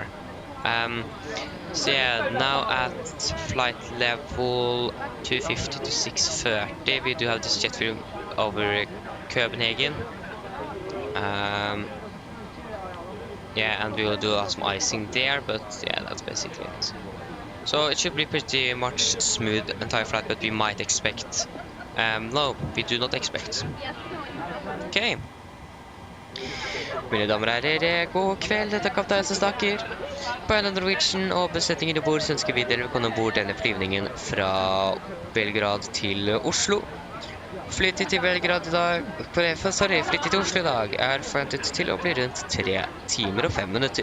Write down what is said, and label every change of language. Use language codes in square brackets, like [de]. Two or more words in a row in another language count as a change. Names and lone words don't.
[en] So yeah, now at flight level 250 to 630, we do have this jet fuel over Copenhagen. Yeah, and we will do some icing there, but yeah, that's basically it. So it should be pretty much smooth entire flight, but we might expect... no, we do not expect. Okay. [no] Mine damer og herrer, god kveld, dette er kaptein som snakker. På AMD Norwegian og besetningen i bord, så ønsker vi dere velkommen ombord denne flyvningen fra Belgrad til Oslo. Flytid til Belgrad i dag, flytid til Oslo i dag er forventet til å bli rundt 3 timer og 5 minutter.